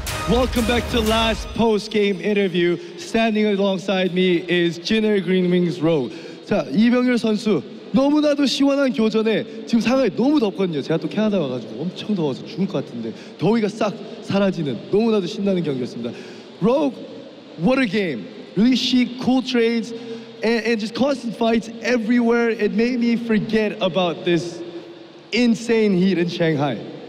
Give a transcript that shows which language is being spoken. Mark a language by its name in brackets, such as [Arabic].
[English] Welcome back to last post-game interview. Standing alongside me is Jinner Greenwings Rogue. [Korean] 자, 이병렬 선수 너무나도 시원한 교전에 지금 상하이 너무 덥거든요. 제가 또 캐나다 와가지고 엄청 더워서 죽을 것 같은데 더위가 싹 사라지는 너무나도 신나는 경기였습니다. [English] Rogue, what a game. Really chic, cool trades, and just constant fights everywhere. It made me forget about this insane heat in Shanghai.